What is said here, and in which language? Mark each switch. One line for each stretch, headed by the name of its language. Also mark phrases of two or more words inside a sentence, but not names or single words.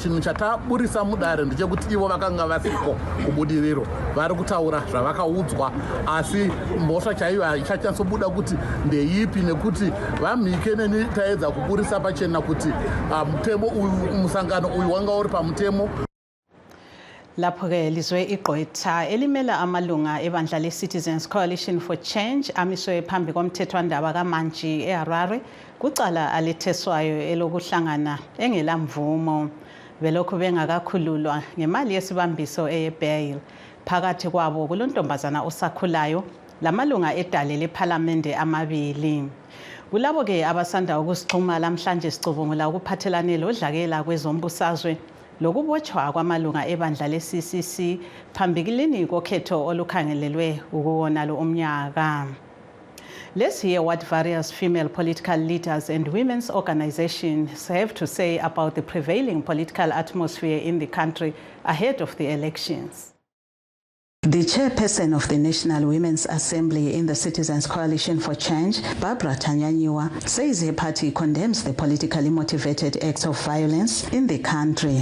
Shona: Chinhu chataburisa mudare ndechekuti ivo vakanga vasiko kubudiriro, vari kutaura zvavakaudzwa, asi mhosva chaiyo haichachanyobuda kuti ndeipi, nekuti vamhike neni taedza kuburisa pachena kuti mutemo uyu, musangano uyu wanga uri pamutemo.
North Ndebele: Lapho-ke lizwe igqwetha elimela amalunga ebandla le-Citizens Coalition for Change amiswe phambi komthethwandaba kaManji eHarare kucala aletheswayo elokuhlangana engelamvumo. Belokhu bengakakhululwa ngemali yesibambiso eye-bail. Phakathi kwabo kulontombazana osakhulayo lamalunga edale lephalamende amabili. Kulabo-ke abasanda ukusixhuma lamhlanje sicubungula ukuphathelane lodlakela kwezombusazwe lokubotshwa kwamalunga ebandla le-CCC phambikilini kokhetho olukhangelelwe ukuwona lo umnyaka.
English: Let's hear what various female political leaders and women's organizations have to say about the prevailing political atmosphere in the country ahead of the elections. The chairperson of the National Women's Assembly in the Citizens Coalition for Change, Barbara Tanyanyiwa, says her party condemns the politically motivated acts of violence in the country.